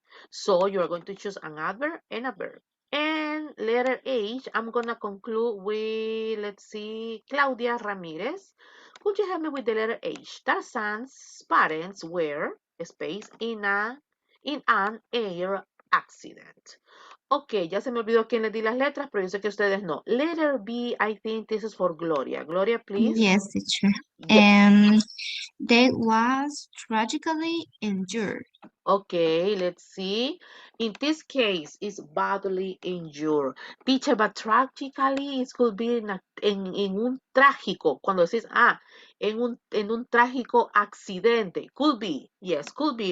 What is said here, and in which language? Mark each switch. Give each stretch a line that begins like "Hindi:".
English: So you're going to choose an adverb and a verb. And letter H, I'm going to conclude with, let's see, Claudia Ramirez. Could you help me with the letter H? Tarzan's parents were space in an air accident.
Spanish: Ok, ya se me olvidó quién le di las letras, pero yo sé que ustedes no.
English: Letter B, I think this is for Gloria. Gloria, please. Yes, teacher. Yes. They was tragically injured. Okay, let's see. In this case, it's badly injured. Teacher, but tragically, it could be
Spanish: en un trágico. Cuando decís, en un trágico accidente.
English: Could be. Yes, could be.